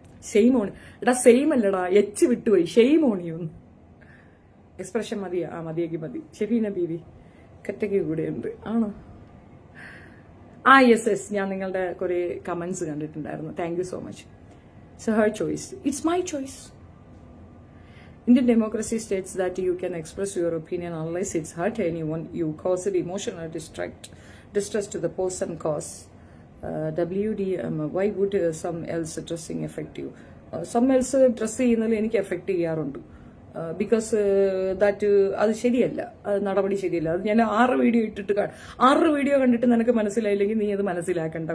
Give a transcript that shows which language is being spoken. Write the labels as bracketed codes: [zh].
[en] Shame on. [ml] എടാ same അല്ലടാ, H വിട്ടുപോയി. ഷെയിം ഓണിയൊന്ന് എക്സ്പ്രഷൻ മതിയാ? മതിയെങ്കിൽ മതി. ഷെഫീന ബീവി കറ്റയ്ക്ക് കൂടെയുണ്ട്. ആണോ? യെസ്, ഞാൻ നിങ്ങളുടെ കുറെ കമന്റ്സ് കണ്ടിട്ടുണ്ടായിരുന്നു. [en] Thank you so much. So her choice, it's my choice. Indian democracy states that you can express your opinion unless it's hurt anyone. You cause emotional distress to the person cause. WDM, why would some else dressing affect you? Some else dress [ml] ചെയ്യുന്നതിൽ എനിക്ക് [en] Effect ചെയ്യാറുണ്ട്. Because that [ml] അത് ശരിയല്ല, അത് നടപടി ശരിയല്ല. അത് ഞാൻ 6 വീഡിയോ ഇട്ടിട്ട് 6 വീഡിയോ കണ്ടിട്ട് നിനക്ക് മനസ്സിലായില്ലെങ്കിൽ നീ അത് മനസ്സിലാക്കണ്ട.